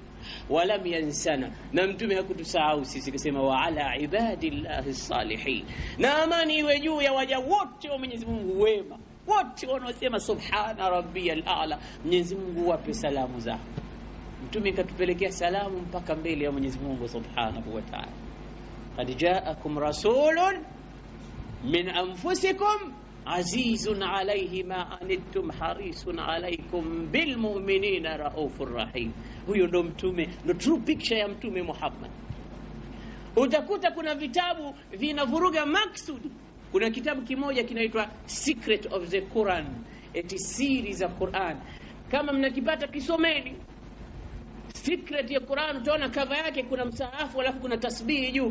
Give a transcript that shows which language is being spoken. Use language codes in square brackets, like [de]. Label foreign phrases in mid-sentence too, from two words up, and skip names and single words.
[ar] ولم ينسنا, [sw] na mtume hakutusahau sisi, akasema [ar] وعلى عباد الله الصالحين, [sw] na amani iwe juu ya waja wote wa Mwenyezi Mungu wema, wote wanaosema [ar] سبحان ربي الأعلى. [sw] Mwenyezi Mungu wape salamu zao. Mtume katupelekea salamu mpaka mbele ya Mwenyezi Mungu [ar] سبحانه وتعالى. قد جاءكم رسول من أنفسكم عزيز عليه ما عنتم حريص عليكم بالمؤمنين رءوف رحيم. [sw] Huyo ndo mtume, ndo [en] true picture [sw] ya mtume Muhammad. Utakuta kuna vitabu vinavuruga maksudi. Kuna kitabu kimoja kinaitwa Secret of the Quran, eti siri za Quran. Kama mnakipata kisomeni. Secret ya Quran, utaona cover yake kuna msahafu alafu kuna tasbihi juu.